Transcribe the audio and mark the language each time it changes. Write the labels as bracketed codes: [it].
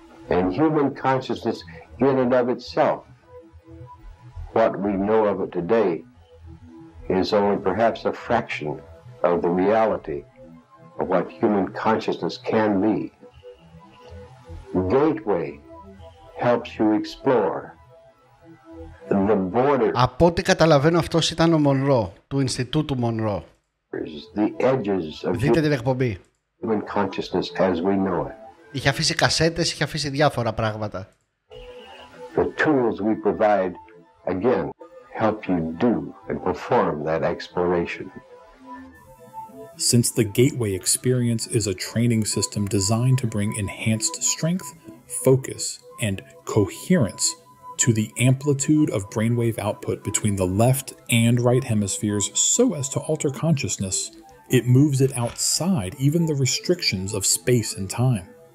[en] And human consciousness in and of itself, what we know of it today, is only perhaps a fraction of the reality of what human consciousness can be. Gateway helps you explore the borders. [el] Από ό,τι καταλαβαίνω αυτός ήταν ο Μονρό, του Ινστιτούτου Μονρό. [en] The edges of [el] Δείτε την εκπομπή. [en] human consciousness as we know it. [el] Είχε αφήσει κασέτες, είχε αφήσει διάφορα πράγματα. [en] The tools we provide, again, help you do and perform that exploration. Since the Gateway experience is a training system designed to bring enhanced strength, focus, and coherence to the amplitude of brainwave output between the left and right hemispheres so as to alter consciousness, it moves it outside even the restrictions of space and time.